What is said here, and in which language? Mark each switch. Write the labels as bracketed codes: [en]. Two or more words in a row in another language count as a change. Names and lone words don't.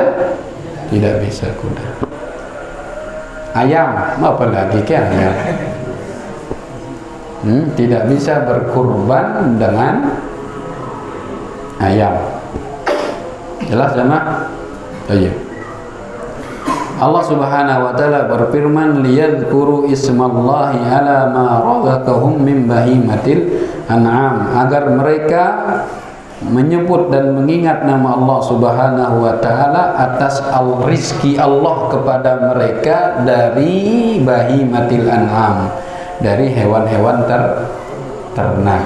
[id] Tidak bisa kuda. Ayam, apa lagi ke ayam? Tidak bisa berkurban dengan ayam. Jelas jemaah? Baik. Allah [ar] سبحانه وتعالى [id] berfirman, [ar] ليذكروا اسم الله على ما رزقهم من بهيمة الأنعام, [id] agar mereka menyebut dan mengingat nama Allah [ar] سبحانه وتعالى [id] atas rizki Allah kepada mereka dari [ar] بهيمة الأنعام, [id] dari hewan-hewan ternak.